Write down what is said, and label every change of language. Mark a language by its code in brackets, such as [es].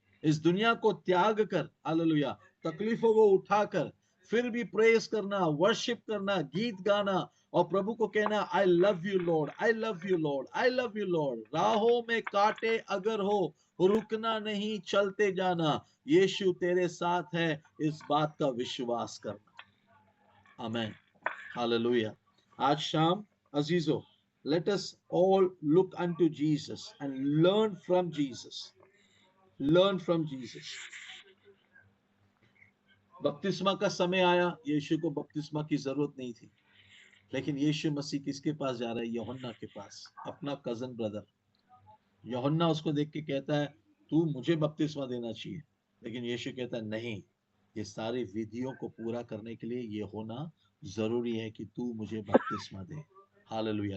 [hi] इस दुनिया को त्याग कर, हालेलुया, तकलीफों को उठाकर फिर भी प्रेज करना, वर्शिप करना, गीत गाना और प्रभु को कहना [en] I love you lord, I love you lord, [hi] I love you Lord. राहों में कांटे अगर हो, रुकना नहीं, चलते जाना, यीशु तेरे साथ है, इस बात का विश्वास करना। आमीन। हालेलुया। आज शाम अजीजों, [en] let us all look unto Jesus and learn from Jesus. Learn from Jesus. [hi] बपतिस्मा का समय आया, यीशु को बपतिस्मा की जरूरत नहीं थी, लेकिन यीशु मसीह किसके पास जा रहा है? यूहन्ना के पास, अपना कजन ब्रदर। यूहन्ना उसको देख के कहता है तू मुझे बपतिस्मा देना चाहिए, लेकिन यीशु कहता है नहीं, ये सारी विधियों को पूरा करने के लिए ये होना जरूरी है कि तू मुझे बपतिस्मा दे। हालेलुया।